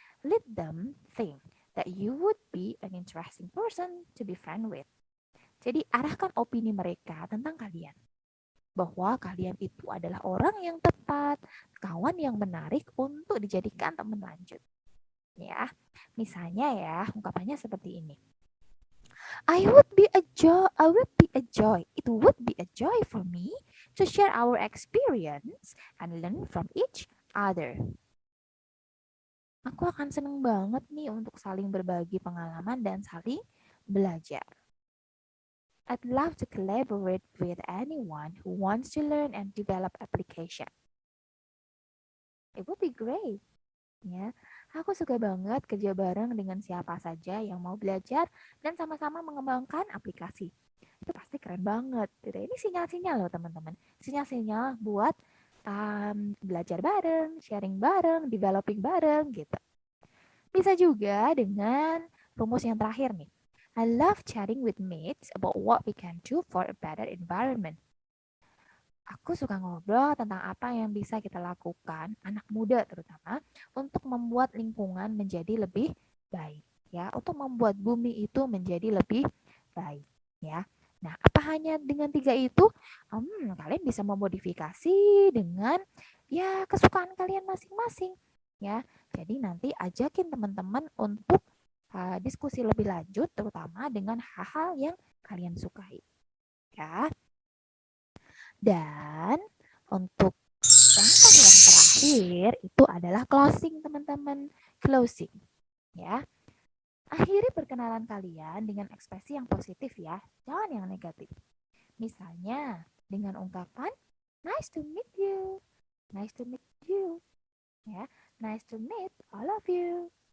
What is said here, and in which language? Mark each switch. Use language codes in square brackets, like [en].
[en] Let them think that you would be an interesting person to be friend with. [id] Jadi arahkan opini mereka tentang kalian. Bahwa kalian itu adalah orang yang tepat, kawan yang menarik untuk dijadikan teman lanjut. Ya, misalnya ya, ungkapannya seperti ini. [en] I would be a joy. It would be a joy for me to share our experience and learn from each other. [id] Aku akan seneng banget nih untuk saling berbagi pengalaman dan saling belajar. [en] I'd love to collaborate with anyone who wants to learn and develop application. It would be great. [id] Ya, aku suka banget kerja bareng dengan siapa saja yang mau belajar dan sama-sama mengembangkan aplikasi. Itu pasti keren banget. Gitu. Ini sinyal-sinyal loh teman-teman. Sinyal-sinyal buat belajar bareng, sharing bareng, developing bareng gitu. Bisa juga dengan rumus yang terakhir nih. [en] I love chatting with mates about what we can do for a better environment. [id] Aku suka ngobrol tentang apa yang bisa kita lakukan, anak muda terutama, untuk membuat lingkungan menjadi lebih baik, ya, untuk membuat bumi itu menjadi lebih baik, ya. Nah, apa hanya dengan 3 itu? Kalian bisa memodifikasi dengan ya kesukaan kalian masing-masing, ya. Jadi nanti ajakin teman-teman untuk diskusi lebih lanjut, terutama dengan hal-hal yang kalian sukai, ya. Dan untuk langkah yang terakhir itu adalah closing teman-teman. Closing ya. Akhiri perkenalan kalian dengan ekspresi yang positif ya, jangan yang negatif. Misalnya dengan ungkapan [en] nice to meet you. Nice to meet you. Ya, nice to meet all of you.